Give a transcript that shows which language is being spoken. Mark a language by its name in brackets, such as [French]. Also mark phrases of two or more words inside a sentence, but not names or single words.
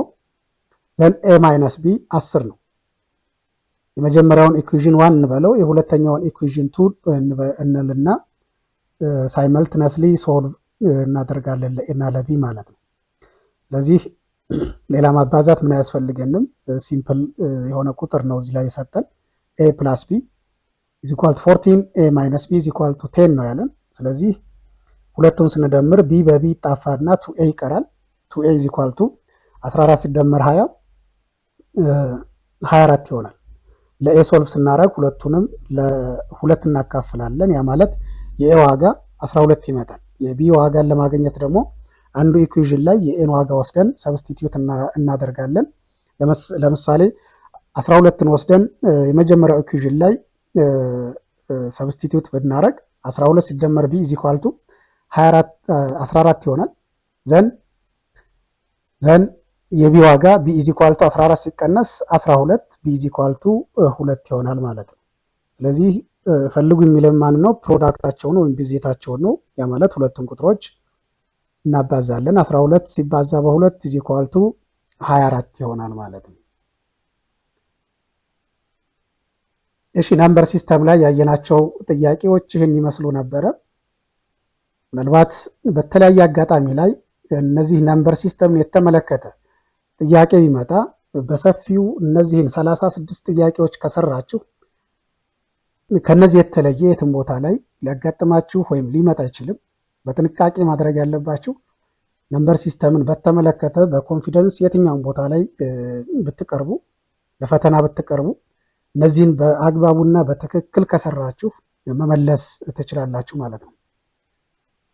[Amharic] ዘን A ማይነስ B 10 ነው። የመጀመሪያውን ኢኩዌሽን 1 እንበለው፣ የሁለተኛውን ኢኩዌሽን 2 እንልና [English] simultaneously solve [Amharic] እናደርጋለን ለA እና ለB ማለት ነው። ስለዚህ ሌላ ማባዛት ምን አያስፈልገንም። ሲምፕል የሆነ ቁጥር ነው እዚህ ላይ የሰጠን። [English] A plus B is equal to 14, A minus B is equal to 10 [Amharic] ነው ያለን። ስለዚህ ሁለቱን ስንደምር B በB ይጣፋና 2A ይቀራል። [English] 2A is equal to 14 [Amharic] ሲደመር 20 24 ይሆናል። ለA ሶልቭ ስናደርግ ሁለቱንም ለሁለት እናካፍላለን። ያ ማለት የA ዋጋ 12 ይመጣል። የB ዋጋን ለማግኘት ደግሞ አንዱ ኢኩዌሽን ላይ የኤን ዋጋ ወስደን ሰብስቲቲዩት እናደርጋለን። ለምሳሌ 12ን ወስደን የመጀመሪያው ኢኩዌሽን ላይ ሰብስቲቲዩት ብናደርግ 12 ሲደመር [English] B is equal to 14 [Amharic] ይሆናል። ዘን የቢ ዋጋ [English] B is equal to 14 [Amharic] ሲቀነስ 12 [English] B is equal to 2 [Amharic] ይሆናል ማለት ነው። ስለዚህ ፈልጉ የሚለን ማን ነው? ፕሮዳክታቸው ነው ወይም ብዜታቸው ነው። ያ ማለት ሁለቱን ቁጥሮች እናባዛለን። 12 ሲባዛ በ2 [English] is equal to 24 [Amharic] ይሆናል ማለት ነው። እሺ [English] number system [Amharic] ላይ ያየናቸው ጥያቄዎች ይህን ይመስሉ ነበረ። ምናልባት በተለያየ አጋጣሚ ላይ እነዚህ [English] number system [Amharic] የተመለከተ ጥያቄ ቢመጣ በሰፊው እነዚህን 36 ጥያቄዎች ከሰራችሁ ከነዚህ የተለየ የትም ቦታ ላይ ሊያጋጥማችሁ ወይም ሊመጣ አይችልም። በጥንቃቄ ማድረግ ያለባችሁ [English] number system [Amharic] በተመለከተ በኮንፊደንስ የትኛውን ቦታ ላይ ብትቀርቡ ለፈተና ብትቀርቡ እነዚህን በአግባቡና በትክክል ከሰራችሁ መመለስ ትችላላችሁ ማለት ነው።